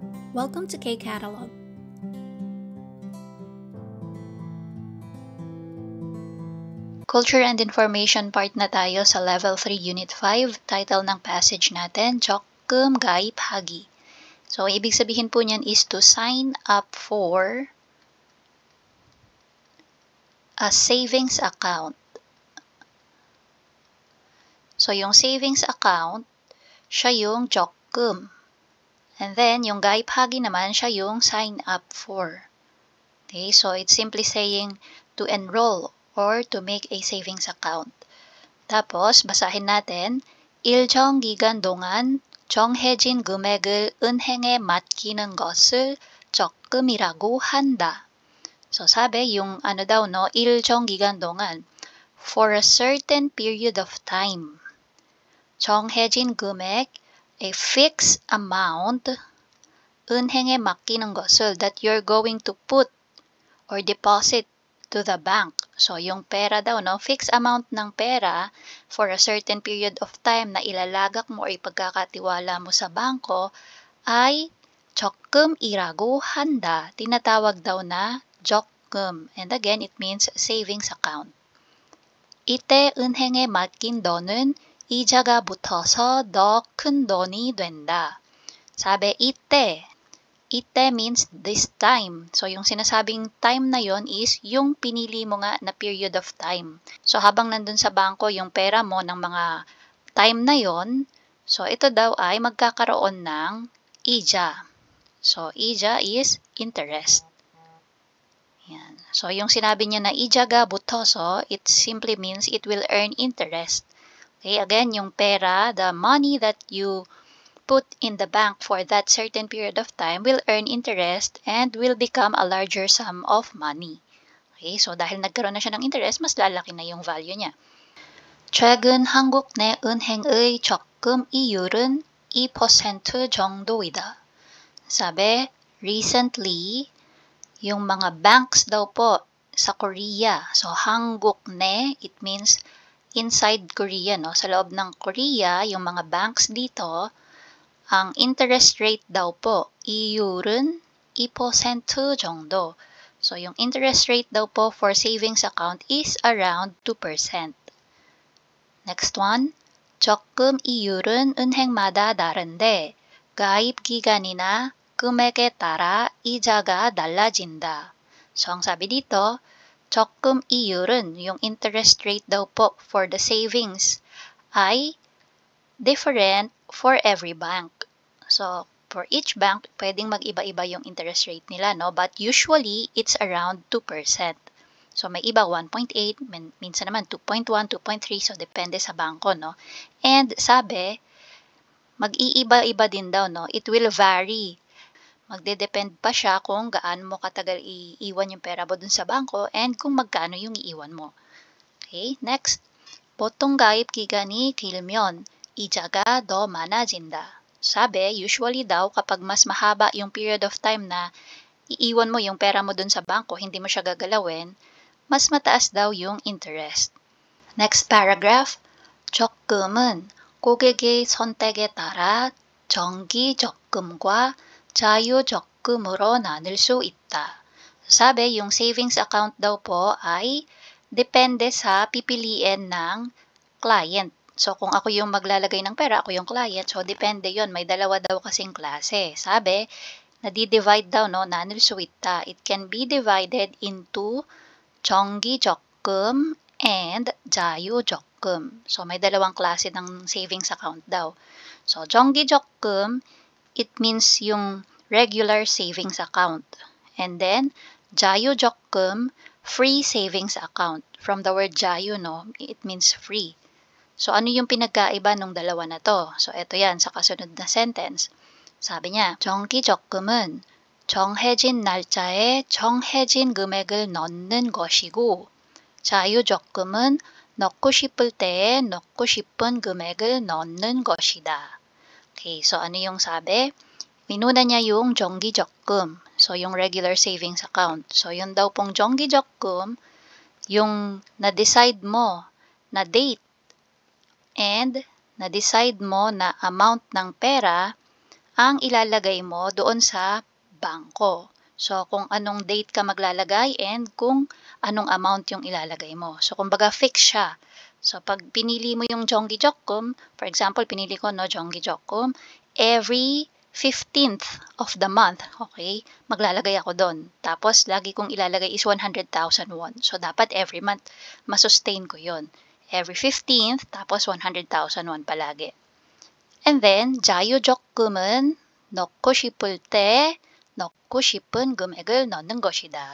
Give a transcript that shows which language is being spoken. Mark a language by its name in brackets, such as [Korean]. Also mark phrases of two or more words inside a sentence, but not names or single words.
[English] Welcome to K-Catalog. Culture and Information part [Filipino] na tayo sa [English] Level 3 Unit 5. [Filipino] Title ng passage natin, [Korean] 조금 가입하기. [English] So, [Filipino] ibig sabihin po niyan [English] is to sign up for a savings account. So, [Filipino] yung savings account, siya yung 조금. [English] And then, [Filipino] yung 가입하기 naman, siya yung [English] sign up for. Okay, so it's simply saying to enroll or to make a savings account. [Filipino] Tapos, basahin natin, [Korean] 일정 기간 동안 정해진 금액을 은행에 맡기는 것을 적금이라고 한다. [Filipino] So, sabi, yung ano daw, no, [Korean] 일정 기간 동안, [English] for a certain period of time. [Korean] 정해진 금액, [English] a fixed amount, [Korean] 은행에 맡기는 것을, [English] that you're going to put or deposit to the bank. So, [Filipino] yung pera daw, no, [English] fixed amount [Filipino] ng pera [English] for a certain period of time [Filipino] na ilalagak mo o ipagkakatiwala mo sa bangko ay 적금이라고 한다. Tinatawag daw na 적금. [English] And again, it means savings account. [Korean] 이때 은행에 맡긴 돈은 이자가 붙어서 더 큰 돈이 된다. [English] 사bi, ite. Ite means this time. So, [Filipino] yung sinasabing time na yon is yung pinili mo nga na [English] period of time. [Filipino] So, habang nandun sa bangko yung pera mo ng mga time na yon, so ito daw ay magkakaroon ng ija. [English] So, ija is interest. Yan. [Filipino] So, yung sinabi niya na ijaga butoso, [English] it simply means it will earn interest. Okay, again, [Filipino] yung pera, [English] the money that you put in the bank for that certain period of time will earn interest and will become a larger sum of money. [Filipino] Okay, so dahil nagkaroon na siya ng interest, mas lalaki na yung value niya. [Korean] 최근 한국 내 은행의 적금 이율은 2% 정도이다. [Filipino] Sabi, recently, yung mga banks daw po sa Korea, so [Korean] 한국 내, [English] it means inside Korea, no? [Filipino] Sa loob ng Korea, yung mga banks dito, ang [English] interest rate [Filipino] daw po, [Korean] 이율은 2% 정도. [English] So, yung interest rate [Filipino] daw po [English] for savings account is around 2%. Next one, [Korean] 적금 이율은 은행마다 다른데 가입 기간이나 금액에 따라 이자가 달라진다. [Filipino] So, ang sabi dito, [Korean] 적금 이율은 [English] yung interest rate [Filipino] daw po [English] for the savings ay different for every bank. So, for each bank, [Filipino] pwedeng mag-iba-iba yung [English] interest rate [Filipino] nila, no? [English] But usually, it's around 2%. So, [Filipino] may iba 1.8, minsan naman 2.1, 2.3, so depende sa bangko, no? And sabi, mag-iiba-iba din daw, no? [English] It will vary. [Filipino] Magde-depend pa siya kung gaano mo katagal iiwan yung pera mo dun sa bangko and kung magkano yung iiwan mo. [English] Okay, next. [Korean] 보통 가입 기간이 길면 이자가 더 많아진다. [Filipino] Sabi, usually daw kapag mas mahaba yung [English] period of time [Filipino] na iiwan mo yung pera mo dun sa bangko, hindi mo siya gagalawin, mas mataas daw yung interest. [English] Next paragraph, [Korean] 적금은 고객의 선택에 따라 정기 적금과 자유 적금으로 나눌 수 있다. [Filipino] Sabi, yung [English] savings account [Filipino] daw po ay depende sa pipiliin ng client. So, kung ako yung maglalagay ng pera, ako yung client, so depende yon. May dalawa daw kasing klase. Sabi, nadi-divide daw, no, [Korean] 나눌 수 있다. [English] It can be divided into [Korean] 정기 적금 [English] and [Korean] 자유 적금. [Filipino] So, may dalawang klase ng [English] savings account [Filipino] daw. So, [Korean] 정기 적금, [English] it means yung regular savings account. And then, [Korean] 자유 적금, [English] free savings account. From the word 자유, no, it means free. So, [Filipino] ano yung pinagkaiba ng dalawa na to? So, ito yan sa kasunod na sentence. Sabi niya, [Korean] 정기 적금은 정해진 날짜에 정해진 금액을 넣는 것이고 자유 적금은 넣고 싶을 때에 넣고 싶은 금액을 넣는 것이다. [Filipino] Okay, so ano yung sabi? Minuna niya yung [Korean] 정기 적금. [English] So, yung regular savings account. So, [Filipino] yun daw pong [Korean] 정기 적금, [Filipino] yung na-decide mo na date and na-decide mo na amount ng pera ang ilalagay mo doon sa bangko. So, kung anong date ka maglalagay and kung anong amount yung ilalagay mo. So, kumbaga fix siya. So, pag pinili mo yung Jonggi-Jokkum, for example, pinili ko, no, Jonggi-Jokkum, [English] every 15th of the month, [Filipino] okay, maglalagay ako doon. Tapos, lagi kong ilalagay is 100,000 won. So, dapat every month, masustain ko yon. [English] Every 15th, tapos 100,000 won palagi. And then, [Korean] 자유적금은 넣고 싶을 때 넣고 싶은 금액을 넣는 것이다.